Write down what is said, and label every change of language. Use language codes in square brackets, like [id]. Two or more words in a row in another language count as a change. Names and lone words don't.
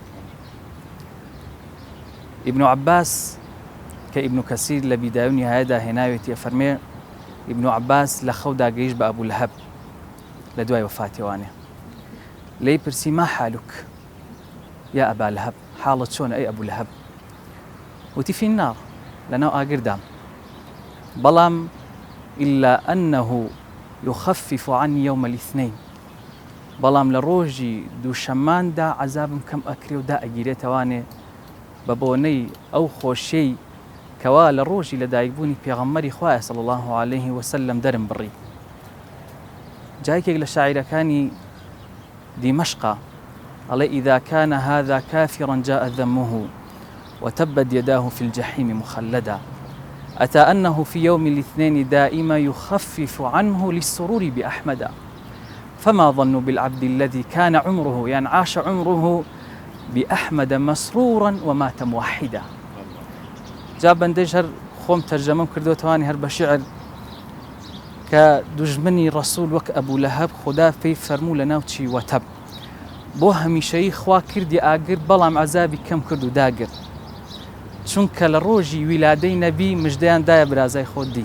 [ckb] ئیبن عەباس کە ئیبن کەسیر لە بیدایە و نیهایەدا هێناوێتی ئەفەرمێ ئیبن عەباس لە خەودا گەیشت بە ئەبوو لەهەب لە دوای وەفاتیوانێ. لێی پرسی [ar] ما حالوک یا ئەبا لەهەب، [ckb] حاڵت چۆنە ئەی ئەبوو لەهەب؟ [ar] وتی فی النار، [ckb] لەناو ئاگردام، بەڵام [ar] إلا أنه يخفف عني يوم الاثنين، [ckb] بەڵام لە ڕۆژی دووشەمماندا عەزابم کەم ئەکرێ و دا ئەگیرێتەوانێ بە بۆنەی ئەو خۆشیەی کەوا لە ڕۆژی لەدایکبوونی پێغەمبەری خوایە [ar] صلی الله عليه وسلم [ckb] دەرم بڕی. جایەکێک لە شاعیرەکانی دیمەشقا ئەڵێ [ar] إذا كان هذا كافرا جاء ذمه وتبت يداه في الجحيم مخلدا أتى أنه في يوم الاثنين دائما يخفف عنه للسرور بأحمد فما ظن بالعبد الذي كان عمره يعني عاش عمره بأحمد مسرورا ومات موحدا. [ckb] جا بەندەی هەر خۆم تەرجەمەم کردوتەوانی هەر بە شیعر کە دوژمنی ڕەسوول وەک ئەبوو لەهەب خوددا پێی فەرموو لە ناوچی وەتەب بۆ هەمیشەیی خوا کردی ئاگر بەڵام عەزابی کەم کرد و داگرت، چونکە لە ڕۆژی ویلادەی نەبی مژدەیان دایە برازای خۆت دی.